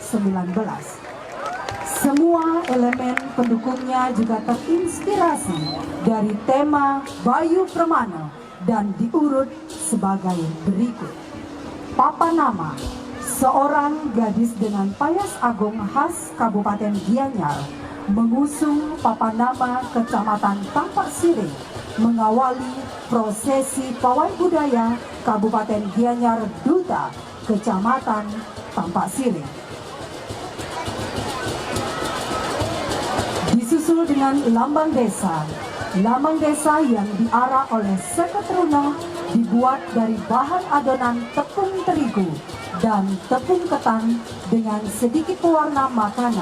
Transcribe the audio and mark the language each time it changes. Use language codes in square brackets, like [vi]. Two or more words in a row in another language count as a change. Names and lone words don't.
[id] Semua elemen pendukungnya juga terinspirasi dari tema Bayu Permana dan diurut sebagai berikut. Papan nama: seorang gadis dengan payas agung khas Kabupaten Gianyar mengusung papan nama Kecamatan Tampak Siring mengawali prosesi pawai budaya Kabupaten Gianyar Duta Kecamatan Tampak Siring. Disusul dengan lambang desa. Lambang desa yang diarah oleh seket runa dibuat dari bahan adonan tepung terigu dan tepung ketan dengan sedikit pewarna makanan.